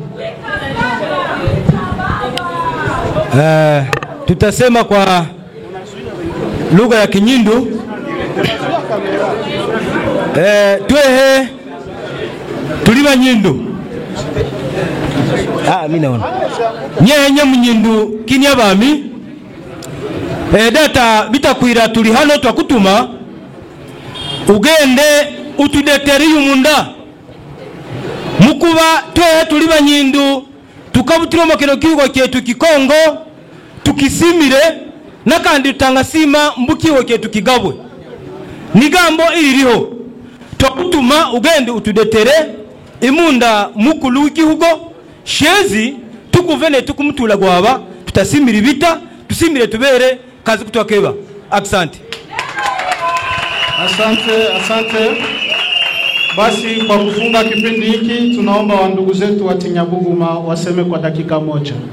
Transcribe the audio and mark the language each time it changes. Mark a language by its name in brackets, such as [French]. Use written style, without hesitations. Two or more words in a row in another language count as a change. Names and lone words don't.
[Swahili] Tutasema kwa lugha ya Kinyindu. [Nyindu] Twehe tuli Banyindu. Mimi naona nyenye Munyindu kinya bami. Data Bitakwira tuli hano twakutuma ugende utudeteri umunda mukuba twehe tuli Banyindu tukabutira mokero kigo cyetu Kikongo tukisimire nakandi tutangasima mbukiwe cyetu Kigabwe nigambo iririho twakutuma ugende utudetere imunda mukulu w'igihugu shezi tukuvene tukumutula gwaba tutasimira ibita tusimire tubere kazi kutwakeba. [Swahili] Asante. Asante. Basi kwa kufunga kipindi hiki tunaomba wa ndugu zetu wa Tinyabuguma waseme kwa dakika moja.